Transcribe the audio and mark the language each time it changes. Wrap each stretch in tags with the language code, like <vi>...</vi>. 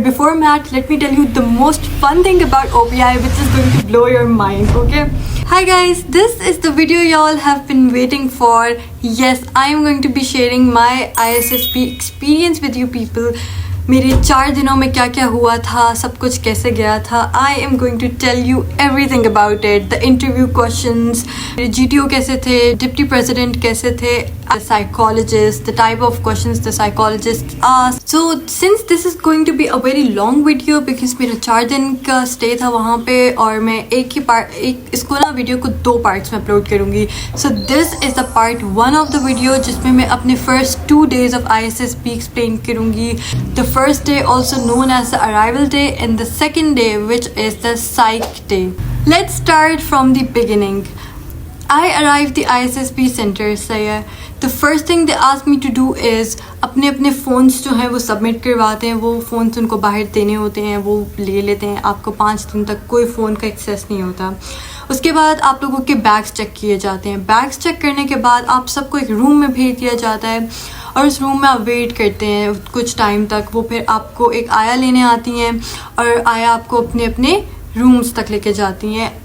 <en>Before Matt, let me tell you the most fun thing about OPI, which is going to blow your mind, okay? Hi guys, this is the video y'all have been waiting for. Yes, I am going to be sharing my ISSP experience with you people.</en> <hi>मेरे 4 दिनों में क्या क्या हुआ था, सब कुछ कैसे गया था.</hi> <en>I am going to tell you everything about it. The interview questions, GTO</en> <hi>कैसे थे,</hi> <en>Deputy President कैसे थे, the psychologist, the type of questions the psychologist asked. So since this is going to be a very long video because</en> <hi>मेरा 4 दिन का stay था वहाँ पे और मैं इसको ना वीडियो को 2 parts में upload करूँगी.</hi> <en>So this is the part 1 of the video</en> <hi>जिसमें मैं अपने</hi> <en>first 2 days of ISSP explain करूँगी. The first day also known as the arrival day and the second day which is the psych day. Let's start from the beginning. I arrived the ISSP center. The first thing they asked me to do is</en> <hi>अपने phones जो हैं वो submit करवाते हैं. वो phones उनको बाहर देने होते हैं, वो ले लेते हैं. आपको 5 दिन तक कोई फ़ोन का एक्सेस नहीं होता. उसके बाद आप लोगों के बैग्स चेक किए जाते हैं. बैग्स चेक करने के बाद आप सबको एक रूम में भेज दिया जाता है और उस रूम में आप वेट करते हैं कुछ टाइम तक. वो फिर आपको एक आया लेने आती हैं और आया आपको अपने रूम्स तक लेके जाती हैं.</hi>